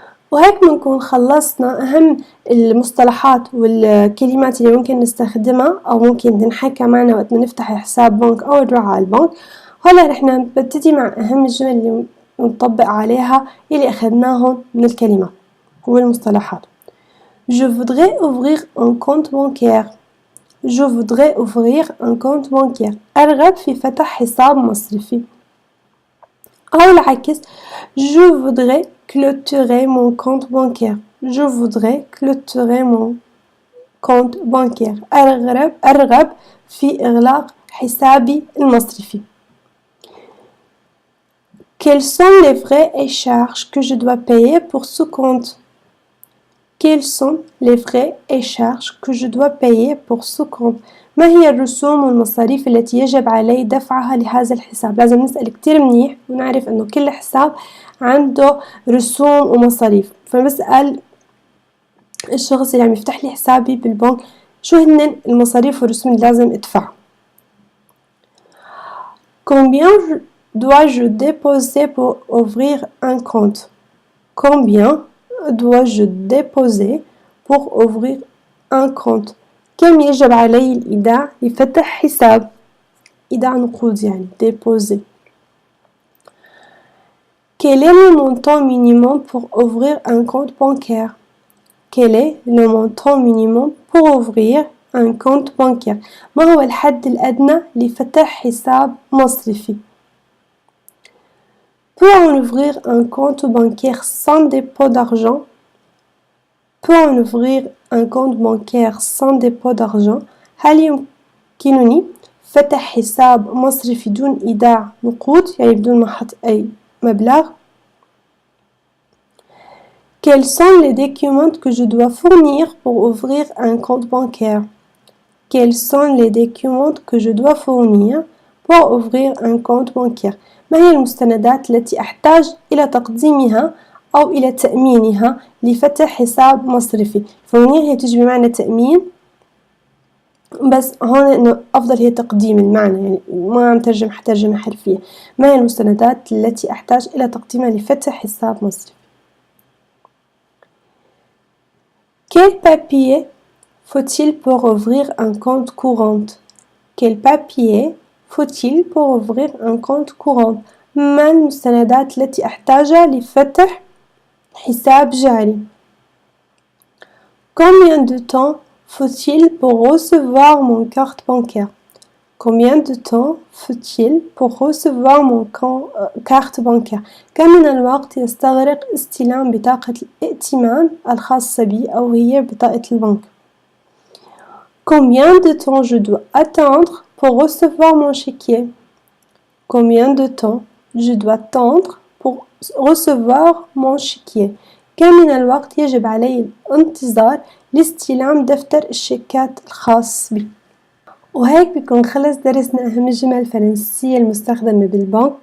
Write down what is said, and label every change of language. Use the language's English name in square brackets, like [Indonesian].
[Arabic] وهيك بنكون خلصنا أهم المصطلحات والكلمات اللي ممكن نستخدمها أو ممكن تنحكى معنا وقت نفتح حساب بنك أو نروح على البنك. هلا رح نبتدي مع أهم الجمل اللي نطبق عليها اللي أخذناهم من الكلمات والمصطلحات. [French] Je voudrais ouvrir un compte bancaire. Je voudrais ouvrir un compte bancaire. [Arabic] أرغب في فتح حساب مصرفي. أو العكس [French] je voudrais clôturer mon compte bancaire. Je voudrais clôturer mon compte bancaire. [Arabic] أرغب في إغلاق حسابي المصرفي. [French] Quels sont les frais et charges que je dois payer pour ce compte? Quels sont les frais et charges que je dois payer pour ce compte? [Arabic] ما هي الرسوم والمصاريف التي يجب علي دفعها لهذا الحساب؟ لازم نسأل كتير منيح ونعرف انه كل حساب عنده رسوم ومصاريف، فبسأل الشخص اللي عم يفتح لي حسابي بالبنك شو هن المصاريف والرسوم اللي لازم ادفعها. [French] Combien dois-je déposer pour ouvrir un compte? Combien dois-je déposer pour ouvrir un compte? [Arabic] كم يجب علي الإيداع لفتح حساب؟ إيداع نقود يعني déposer. [French] Quel est le montant minimum pour ouvrir un compte bancaire? Quel est le montant minimum pour ouvrir un compte bancaire? [Arabic] ما هو الحد الأدنى لفتح حساب مصرفي؟ [French] Peut on ouvrir un compte bancaire sans dépôt d'argent? Peut on ouvrir un compte bancaire sans dépôt d'argent؟ [Arabic] هل يمكنني فتح حساب مصرفي بدون إيداع نقود يعني بدون ما أحط أي مبلغ؟ [French] Quels sont les documents que je dois fournir pour ouvrir un compte bancaire? Quels sont les documents que je dois fournir pour ouvrir un compte bancaire؟ [Arabic] ما هي المستندات التي أحتاج إلى تقديمها أو إلى تأمينها لفتح حساب مصرفي. فونير هي تجي بمعنى تأمين، بس هون إنه أفضل هي تقديم المعنى، يعني ما عم ترجم ترجمة حرفية. ما هي المستندات التي أحتاج إلى تقديمها لفتح حساب مصرفي؟ [French] Quel papier faut-il pour ouvrir un compte courant? Quel papier faut-il pour ouvrir un compte courant؟ [Arabic] ما المستندات التي أحتاجها لفتح حساب جاري؟ [French] Combien de temps faut-il pour recevoir mon carte bancaire? Combien de temps faut-il pour recevoir mon carte bancaire؟ [Arabic] كم من الوقت يستغرق استلام بطاقة الائتمان الخاصة بي أو هي بطاقة البنك؟ [French] Combien de temps je dois attendre pour recevoir mon chéquier? Combien de temps je dois attendre pour recevoir mon chéquier؟ [Arabic] كم من الوقت يجب علي الانتظار لاستلام دفتر الشيكات الخاص بي؟ وهيك بيكون خلص درسنا أهم الجمل الفرنسية المستخدمة بالبنك.